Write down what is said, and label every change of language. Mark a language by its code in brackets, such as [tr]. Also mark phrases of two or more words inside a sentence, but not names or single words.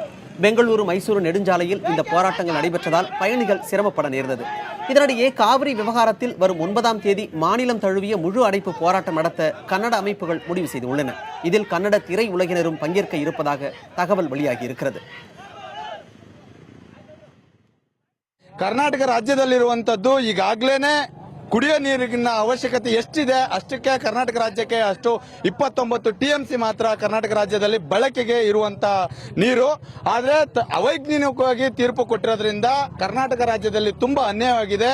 [ta] பெங்களூரு மைசூரு நெடுஞ்சாலையில் இந்த போராட்டங்கள் நடைபெற்றதால் பயணிகள் சிரமப்பட நேர்ந்தது. இதனிடையே காவிரி விவகாரத்தில் வரும் 9ஆம் தேதி மாநிலம் தழுவிய முழு அடைப்பு போராட்டம் நடத்த கன்னட அமைப்புகள் முடிவு செய்துள்ளன. இதில் கன்னட திரை உலகினரும் பங்கேற்க இருப்பதாக தகவல் வெளியாகி இருக்கிறது. [kn] ಕರ್ನಾಟಕ ರಾಜ್ಯದಲ್ಲಿರುವಂತದ್ದು ಈಗಾಗಲೇ ಕುಡಿಯೋ ನೀರಿನ ಅವಶ್ಯಕತೆ ಎಷ್ಟಿದೆ ಅಷ್ಟಕ್ಕೆ ಕರ್ನಾಟಕ ರಾಜ್ಯಕ್ಕೆ ಅಷ್ಟು 29 TMC ಮಾತ್ರ ಕರ್ನಾಟಕ ರಾಜ್ಯದಲ್ಲಿ ಬಳಕೆಗೆ ಇರುವಂತ ನೀರು. ಆದ್ರೆ ಅವೈಜ್ಞಾನಿಕವಾಗಿ ತೀರ್ಪು ಕೊಟ್ಟಿರೋದ್ರಿಂದ ಕರ್ನಾಟಕ ರಾಜ್ಯದಲ್ಲಿ ತುಂಬಾ ಅನ್ಯಾಯವಾಗಿದೆ.